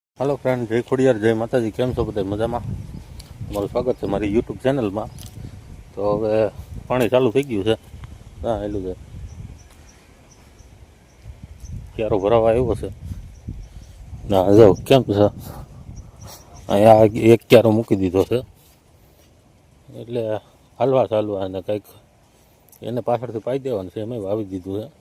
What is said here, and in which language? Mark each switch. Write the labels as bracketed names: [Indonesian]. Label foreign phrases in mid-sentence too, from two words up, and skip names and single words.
[English] hello friend, [Gujarati] જય ખોડિયાર, જય માતાજી। કેમ છો બધાય મજામાં? તમારું સ્વાગત છે મારી યુટ્યુબ ચેનલમાં। તો હવે પાણી ચાલુ થઈ ગયું છે, હા હેલું છે, ક્યારો ભરાવા આવ્યો છે ના જો કેમ છે અહીંયા એક ક્યારો મૂકી દીધો છે, એટલે હાલવા અને કંઈક એને પાછળથી પાઈ દેવાનું છે, એમાં વાવી દીધું છે।